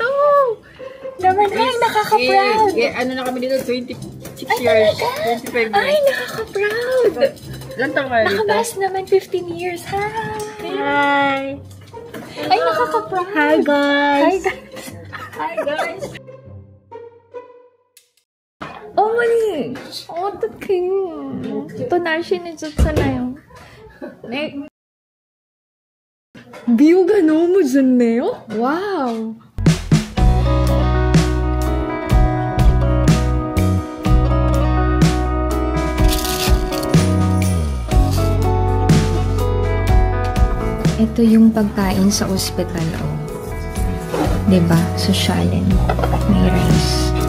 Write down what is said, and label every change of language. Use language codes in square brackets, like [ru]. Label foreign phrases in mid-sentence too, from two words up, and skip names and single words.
[tl] Naman, ay, nakaka-proud. Ano na kami dito? 26 years. 25 years. Ay, nakaka-proud. Ilan taong kayo dito? Nakamas naman 15 years. Hi. Ay, nakaka-proud. [en] Hi, guys. Hi, guys. [ko] 어머니, 어떡해. 또 날씨는 좋잖아요. 네. 뷰가 너무 좋네요. 와우. [tl] Ito yung pagkain sa ospital, oh. Diba? Sosyalin. May rice.